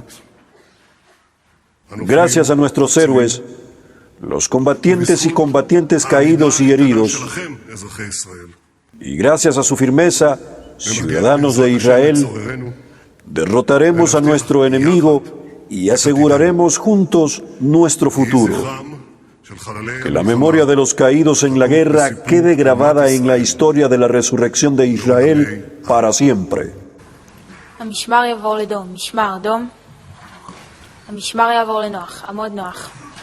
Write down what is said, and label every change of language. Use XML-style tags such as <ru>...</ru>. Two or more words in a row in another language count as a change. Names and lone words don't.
<es>Gracias a nuestros héroes, los combatientes y combatientes caídos y heridos, y gracias a su firmeza, ciudadanos de Israel, derrotaremos a nuestro enemigo y aseguraremos juntos nuestro futuro. Que la memoria de los caídos en la guerra quede grabada en la historia de la resurrección de Israel para siempre.</es> <he>המשמר יעבור לדום, משמר דום. המשמר יעבור לנוח, עמוד נוח.</he>